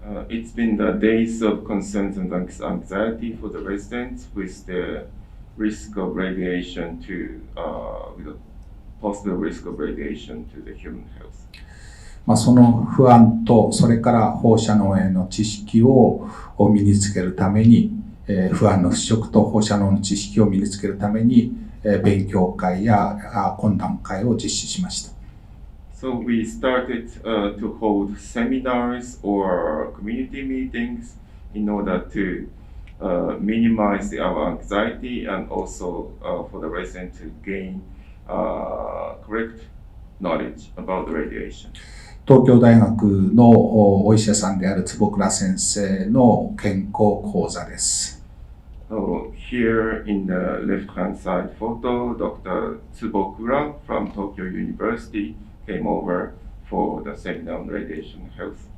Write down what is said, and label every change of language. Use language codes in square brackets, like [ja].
[en] It's been the days of concerns and anxiety for the residents with the risk of radiation to with the possible risk of radiation to the human health. [ja] その不安と、それから放射能への知識を身につけるために、不安の払拭と放射能の知識を身につけるために、勉強会や懇談会を実施しました。 [en] So we started to hold seminars or community meetings in order to minimize our anxiety and also for the residents to gain correct knowledge about the radiation. [ja] 東京大学のお医者さんである坪倉先生の健康講座です。 [en] So here in the left-hand side photo, Dr. Tsubokura from Tokyo University came over for the seminar on radiation health.